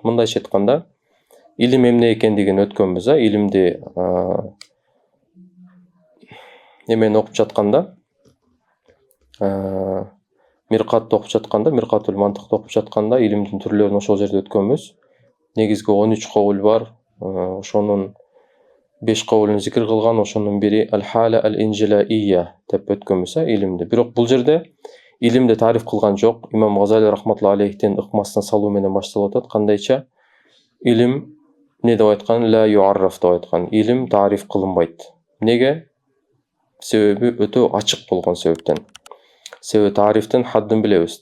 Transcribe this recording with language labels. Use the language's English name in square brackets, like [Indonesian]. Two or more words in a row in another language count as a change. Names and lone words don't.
[Kyrgyz] Мындайча айтканда, илим эмне экендигин өткөнбүз, илимди эмени окуп жатканда, миркатты окуп жатканда, миркатул мантыкты окуп жатканда илимдин түрлөрүн ошол жерде өткөнбүз. Негизги 13 кабыл бар, ошонун 5 кабылын зикир кылган, ошонун бири [Arabic] الحالة الانجلائية [Kyrgyz] деп өткөнбүз илимди. Бирок бул жерде илимди тариф кылган жок. Имам Газали [Arabic] رحمة الله عليه [Kyrgyz] ыкмасына салуу менен башталып атат. Кандайча? Илим не деп айткан? [Arabic] لا يعرّف [Kyrgyz] деп айткан. Илим тариф кылынбайт. Неге? Себеби өтө ачык болгон себептен. Себеби тарифтин хаддын билебиз.